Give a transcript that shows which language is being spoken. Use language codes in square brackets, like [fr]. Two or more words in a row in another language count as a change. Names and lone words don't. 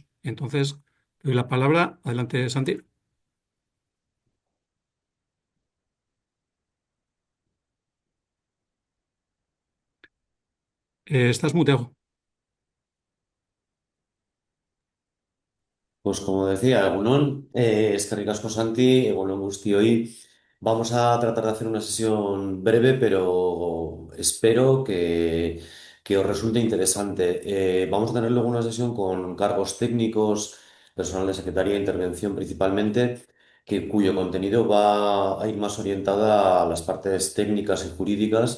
[es] Entonces, le doy la palabra. Adelante, Santi. Estás muteado. Pues como decía, [eu] Egunon, eskerrik asko Santi, egunon guztioi. [es] Vamos a tratar de hacer una sesión breve, pero espero que os resulte interesante. Vamos a tener luego una sesión con cargos técnicos, personal de secretaría e intervención principalmente, cuyo contenido va a ir más orientada a las partes técnicas y jurídicas.